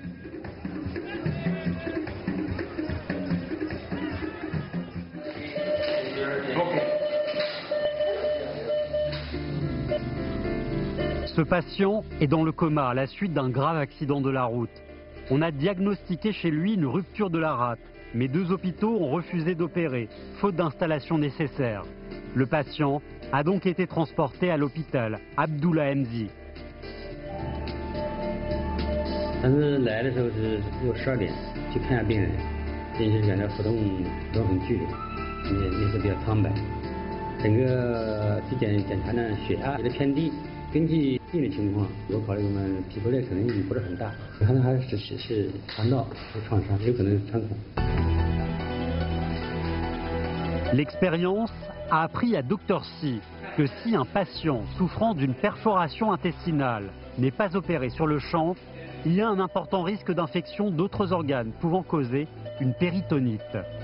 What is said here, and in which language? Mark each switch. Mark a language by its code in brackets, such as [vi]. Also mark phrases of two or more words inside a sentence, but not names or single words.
[fr] Ce patient est dans le coma à la suite d'un grave accident de la route. On a diagnostiqué chez lui une rupture de la rate, mais 2 hôpitaux ont refusé d'opérer, faute d'installation nécessaire. Le patient a donc été transporté à l'hôpital Abdullah Mzi. [zh] 当时来的时候是12点，去看下病人，病人感觉活动很剧烈，脸色比较苍白。整个体检查呢，血压有点偏低。根据病的情况，我考虑我们皮肤裂可能性不是很大，可能还是肠道有创伤，有可能是穿孔。 [fr] L'expérience a appris à Dr Si que si un patient souffrant d'une perforation intestinale n'est pas opéré sur le champ, il y a un important risque d'infection d'autres organes pouvant causer une péritonite.